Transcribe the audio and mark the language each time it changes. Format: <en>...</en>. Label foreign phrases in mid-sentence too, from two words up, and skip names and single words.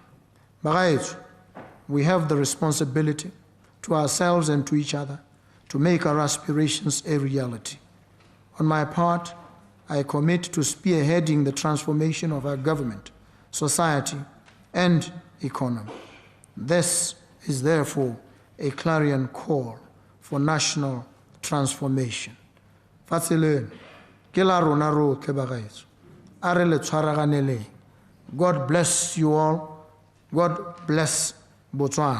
<en>Bagaetsho, we have the responsibility to ourselves and to each other to make our aspirations a reality. On my part, I commit to spearheading the transformation of our government, society, and economy. This is therefore a clarion call for national transformation.</en> <tn>Fatsileng, ke la rona rotlhe bagaetsho, a re le tshwaraganeleng.</tn> <en>God bless you all. God bless Botswana.</en>